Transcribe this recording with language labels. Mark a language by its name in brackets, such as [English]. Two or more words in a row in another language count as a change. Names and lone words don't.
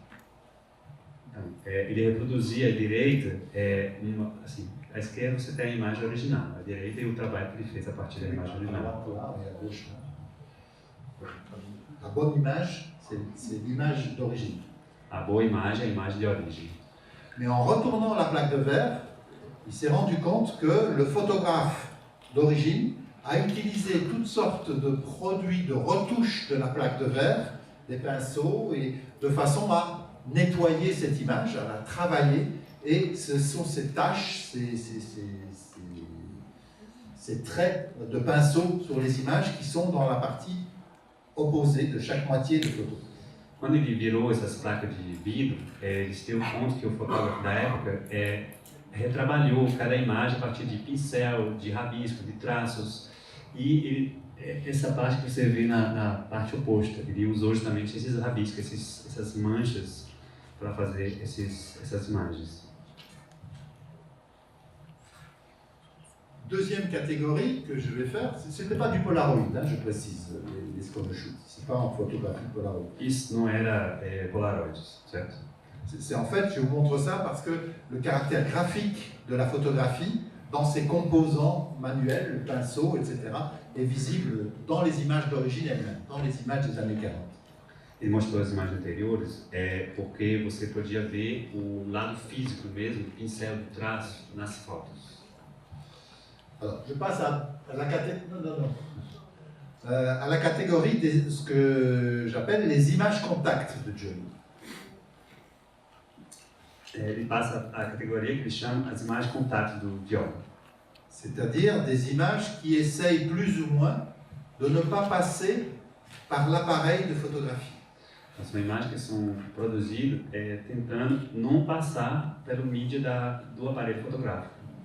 [Portuguese] Então, ele reproduzia à direita, assim, à esquerda você tem a imagem original, à direita é o trabalho que ele fez a partir da imagem original. [French] Là, et à gauche, là. La bonne image, c'est l'image d'origine. [Portuguese] A boa imagem é a imagem de origem. [French] Mais en retournant la plaque de verre, il s'est rendu compte que le photographe d'origine a utilisé toutes sortes de produits de retouche de la plaque de verre, des pinceaux, et de façon à nettoyer cette image, à la travailler. Et ce sont ces taches, ces traits de pinceau sur les images qui sont dans la partie opposée de chaque moitié de photo. [Portuguese] Quando ele virou essas placas de vidro, ele se deu conta que o fotógrafo da época retrabalhou cada imagem a partir de pincel, de rabisco, de traços. E essa parte que você vê na parte oposta, ele usou justamente esses rabiscos, essas manchas para fazer essas imagens. [French] Deuxième catégorie que je vais faire, ce n'était pas du Polaroid, hein, je précise, les Sconosciuti, ce n'est pas en photographie Polaroid. [Portuguese] Isso não era Polaroid, certo? [French] C'est en fait, je vous montre ça parce que le caractère graphique de la photographie, dans ses composants manuels, le pinceau, etc., est visible dans les images d'origine elles-mêmes, dans les images des années 40. [Portuguese] Ele mostrou as imagens anteriores porque você podia ver o lado físico mesmo, o pincel de traço nas fotos. [French] Alors, je passe à la à la catégorie de ce que j'appelle les images contact de Johnny. [Portuguese] Ele passa a categoria que ele chama as imagens contato do John. [French] C'est-à-dire des images qui essayent plus ou moins de ne pas passer par l'appareil de photographie. [Portuguese] São imagens que são produzidas tentando não passar pelo mídia do aparelho fotográfico.